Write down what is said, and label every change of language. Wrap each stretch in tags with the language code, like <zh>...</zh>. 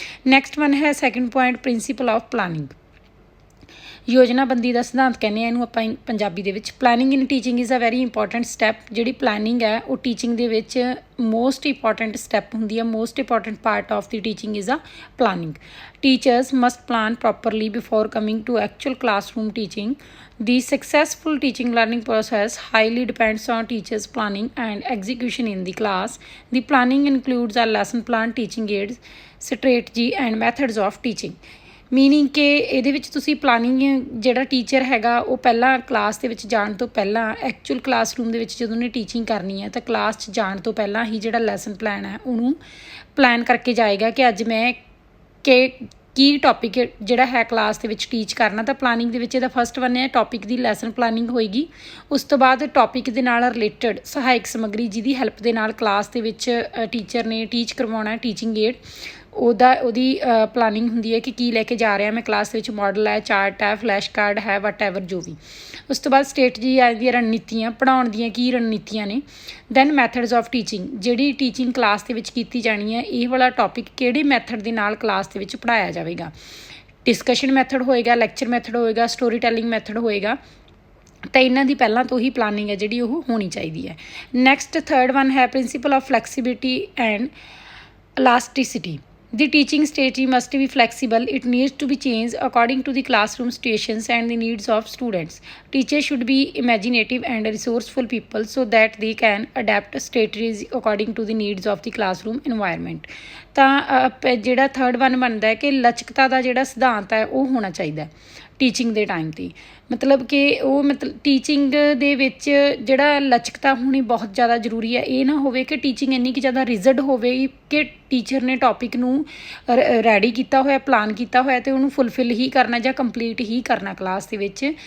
<en>Next one ਹੈ second point principle of planning.</en> <pa>ਯੋਜਨਾਬੰਦੀ ਦਾ ਸਿਧਾਂਤ ਕਹਿੰਦੇ ਆ ਇਹਨੂੰ ਆਪਾਂ ਪੰਜਾਬੀ ਦੇ ਵਿੱਚ।</pa> <en>Planning in teaching is a very important step.</en> <pa>ਜਿਹੜੀ ਪਲੈਨਿੰਗ ਹੈ ਉਹ ਟੀਚਿੰਗ ਦੇ ਵਿੱਚ ਮੋਸਟ ਇੰਪੋਰਟੈਂਟ ਸਟੈਪ ਹੁੰਦੀ ਹੈ।</pa> <en>Most important part of the teaching is a planning. Teachers must plan properly before coming to actual classroom teaching. The successful teaching learning process highly depends on teachers' planning and execution in the class. The planning includes a lesson plan, teaching aids, strategy and methods of teaching.</en> <pa>Meaning ਕਿ ਇਹਦੇ ਵਿੱਚ ਤੁਸੀਂ planning ਜਿਹੜਾ teacher ਹੈਗਾ ਉਹ ਪਹਿਲਾਂ class ਦੇ ਵਿੱਚ ਜਾਣ ਤੋਂ ਪਹਿਲਾਂ ਐਕਚੁਅਲ ਕਲਾਸਰੂਮ ਦੇ ਵਿੱਚ ਜਦੋਂ ਉਹਨੇ ਟੀਚਿੰਗ ਕਰਨੀ ਹੈ ਤਾਂ ਕਲਾਸ 'ਚ ਜਾਣ ਤੋਂ ਪਹਿਲਾਂ ਹੀ ਜਿਹੜਾ ਲੈਸਨ ਪਲਾਨ ਹੈ ਉਹਨੂੰ ਪਲਾਨ ਕਰਕੇ ਜਾਏਗਾ ਕਿ ਅੱਜ ਮੈਂ ਕੀ ਟੌਪਿਕ ਜਿਹੜਾ ਹੈ ਕਲਾਸ ਦੇ ਵਿੱਚ ਟੀਚ ਕਰਨਾ। ਤਾਂ ਪਲਾਨਿੰਗ ਦੇ ਵਿੱਚ ਇਹਦਾ ਫਸਟ ਵਨ ਹੈ ਟੌਪਿਕ ਦੀ ਲੈਸਨ ਪਲਾਨਿੰਗ ਹੋਏਗੀ। ਉਸ ਤੋਂ ਬਾਅਦ ਟੌਪਿਕ ਦੇ ਨਾਲ ਰਿਲੇਟਡ ਸਹਾਇਕ ਸਮੱਗਰੀ ਜਿਹਦੀ ਹੈਲਪ ਦੇ ਨਾਲ ਕਲਾਸ ਦੇ ਵਿੱਚ ਟੀਚਰ ਨੇ ਟੀਚ ਕਰਵਾਉਣਾ, ਟੀਚਿੰਗ ਏਡ ਉਹਦੀ ਪਲਾਨਿੰਗ ਹੁੰਦੀ ਹੈ ਕਿ ਕੀ ਲੈ ਕੇ ਜਾ ਰਿਹਾ ਮੈਂ ਕਲਾਸ ਦੇ ਵਿੱਚ, ਮਾਡਲ ਹੈ, ਚਾਰਟ ਹੈ, ਫਲੈਸ਼ ਕਾਰਡ ਹੈ, ਵਟ ਐਵਰ ਜੋ ਵੀ। ਉਸ ਤੋਂ ਬਾਅਦ ਸਟ੍ਰੈਟਜੀ ਆ ਦੀਆਂ ਰਣਨੀਤੀਆਂ, ਪੜ੍ਹਾਉਣ ਦੀਆਂ ਕੀ ਰਣਨੀਤੀਆਂ ਨੇ। ਦੈਨ ਮੈਥਡਸ ਆਫ ਟੀਚਿੰਗ, ਜਿਹੜੀ ਟੀਚਿੰਗ ਕਲਾਸ ਦੇ ਵਿੱਚ ਕੀਤੀ ਜਾਣੀ ਹੈ ਇਹ ਵਾਲਾ ਟੌਪਿਕ ਕਿਹੜੇ ਮੈਥਡ ਦੇ ਨਾਲ ਕਲਾਸ ਦੇ ਵਿੱਚ ਪੜ੍ਹਾਇਆ ਜਾਵੇਗਾ। ਡਿਸਕਸ਼ਨ ਮੈਥਡ ਹੋਏਗਾ, ਲੈਕਚਰ ਮੈਥਡ ਹੋਏਗਾ, ਸਟੋਰੀ ਟੈਲਿੰਗ ਮੈਥਡ ਹੋਏਗਾ। ਤਾਂ ਇਹਨਾਂ ਦੀ ਪਹਿਲਾਂ ਤੋਂ ਹੀ ਪਲਾਨਿੰਗ ਹੈ ਜਿਹੜੀ ਉਹ ਹੋਣੀ ਚਾਹੀਦੀ ਹੈ।</pa> <en>Next third one ਹੈ principle of flexibility and elasticity. The teaching strategy must be flexible. It needs to be changed according to the classroom situations and the needs of students. Teachers should be imaginative and resourceful people so that they can adapt strategies according to the needs of the classroom environment.</en> <pa>ਤਾਂ ਜਿਹੜਾ third one ਬਣਦਾ ਹੈ ਕਿ ਲਚਕਤਾ ਦਾ ਜਿਹੜਾ ਸਿਧਾਂਤ ਹੈ ਉਹ ਹੋਣਾ ਚਾਹੀਦਾ ਟੀਚਿੰਗ ਦੇ ਟਾਈਮ 'ਤੇ। ਮਤਲਬ ਕਿ ਉਹ ਟੀਚਿੰਗ ਦੇ ਵਿੱਚ ਜਿਹੜਾ ਲਚਕਤਾ ਹੋਣੀ ਬਹੁਤ ਜ਼ਿਆਦਾ ਜ਼ਰੂਰੀ ਹੈ। ਇਹ ਨਾ ਹੋਵੇ ਕਿ ਟੀਚਿੰਗ ਇੰਨੀ ਕੁ ਜ਼ਿਆਦਾ ਰਿਜਡ ਹੋਵੇ ਕਿ ਟੀਚਰ ਨੇ ਟੌਪਿਕ ਨੂੰ ਰੈਡੀ ਕੀਤਾ ਹੋਇਆ, ਪਲਾਨ ਕੀਤਾ ਹੋਇਆ ਅਤੇ ਉਹਨੂੰ ਫੁੱਲਫਿਲ ਹੀ ਕਰਨਾ ਜਾਂ ਕੰਪਲੀਟ ਹੀ ਕਰਨਾ ਕਲਾਸ ਦੇ ਵਿੱਚ।</pa>